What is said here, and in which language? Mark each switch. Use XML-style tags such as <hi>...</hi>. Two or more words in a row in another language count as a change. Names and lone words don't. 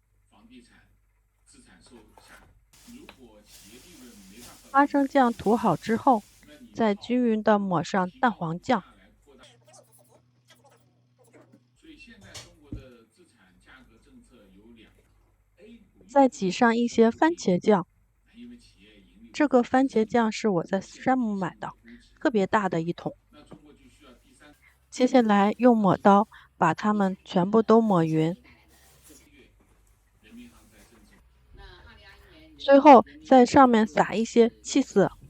<zh>花生醬涂好之後，再均勻地抹上蛋黄醬。再擠上一些番茄醬，這個番茄醬是我在山姆買的，特別大的一桶。接下來用抹刀把它們全部都抹匀，最後在上面撒一些cheese。</zh>